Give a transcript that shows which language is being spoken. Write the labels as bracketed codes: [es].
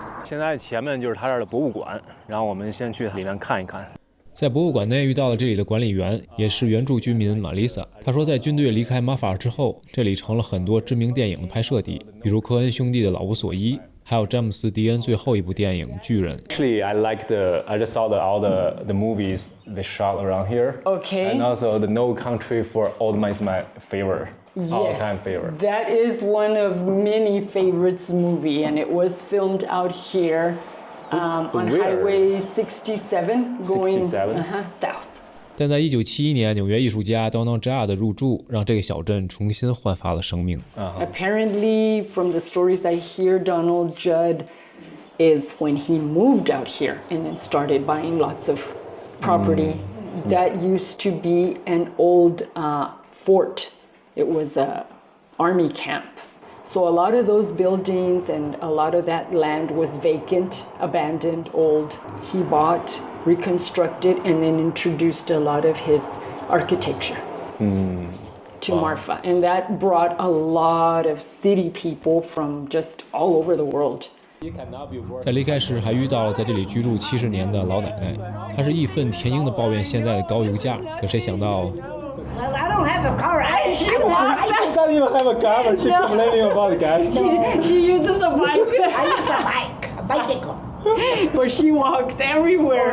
[zh] 现在前面就是它这儿的博物馆，然后我们先去里面看一看。在博物馆内遇到了这里的管理员，也是原住居民玛丽莎。她说，在军队离开马法尔之后，这里成了很多知名电影的拍摄地，比如科恩兄弟的《老无所依》，还有詹姆斯·迪恩最后一部电影《巨人》。 [en] Actually, I just saw all the movies they shot around here. Okay. And also the No Country for Old Men is my favorite. All-time favorite. That is one of many favorites movie, and it was filmed out here on Highway 67 going south. [zh] 但在1971年，纽约艺术家 Donald Judd 的入驻让这个小镇重新焕发了生命。 [en] Apparently, from the stories I hear, Donald Judd is when he moved out here and then started buying lots of property. That used to be an old fort. It was an army camp. So a lot of those buildings and a lot of that land was vacant, abandoned, old. He bought, reconstructed, and then introduced a lot of his architecture to Marfa. And that brought a lot of city people from just all over the world. [zh] 在离开时还遇到了在这里居住70年的老奶奶，她是义愤填膺地抱怨现在的高油价，可谁想到 [en] Well, I don't have a car. She walks. She doesn't even have a car, but she's complaining about the gas. She uses a bike. I use the bike, a bicycle. But she walks everywhere.